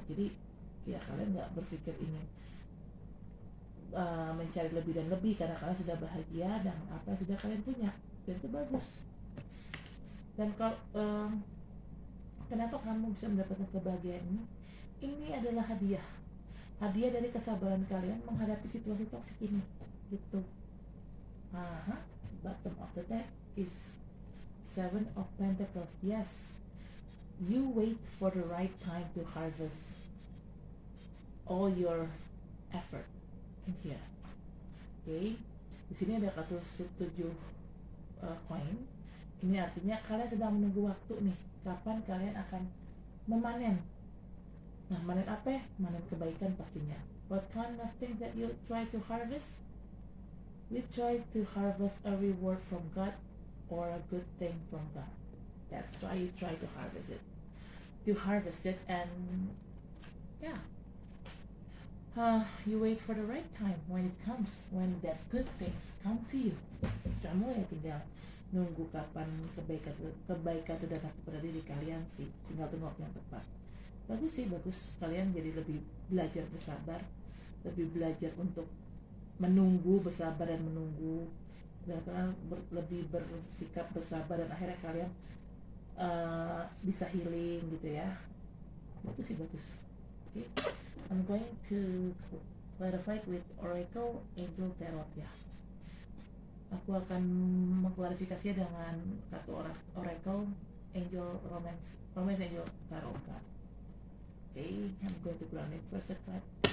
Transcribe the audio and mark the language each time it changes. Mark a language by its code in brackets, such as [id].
[id] Jadi ya kalian nggak berpikir ingin mencari lebih dan lebih, karena kalian sudah bahagia dengan apa yang sudah kalian punya, dan itu bagus. Dan kalau kenapa kamu bisa mendapatkan kebahagiaan ini? Ini adalah hadiah dari kesabaran kalian menghadapi situasi toksik ini gitu. [en] Bottom of the deck is 7 of Pentacles. Yes, you wait for the right time to harvest all your effort in here. [id] Okay, di sini ada kartu 7 koin. Ini artinya kalian sedang menunggu waktu nih, kapan kalian akan memanen. Nah, manen apa ya? Manen kebaikan pastinya. [en] What kind of thing that you try to harvest? We try to harvest a reward from God or a good thing from God. That's why you try to harvest it. To harvest it, and yeah. You wait for the right time when it comes, when that good things come to you. [id] Kamu ya tinggal nunggu kapan kebaikan itu datang kepada diri kalian sih. Tinggal tunggu waktu yang tepat. Bagus sih, bagus. Kalian jadi lebih belajar bersabar, lebih belajar untuk menunggu, bersabar dan menunggu, dan kalian lebih bersikap bersabar, dan akhirnya kalian bisa healing gitu ya. Bagus sih, bagus. Okay. [en] I'm going to clarify with Oracle Angel Tarot ya. [id] Aku akan mengklarifikasinya dengan kartu Oracle Angel Romance Angel Tarot card. [en] Okay, I'm going to ground it first card.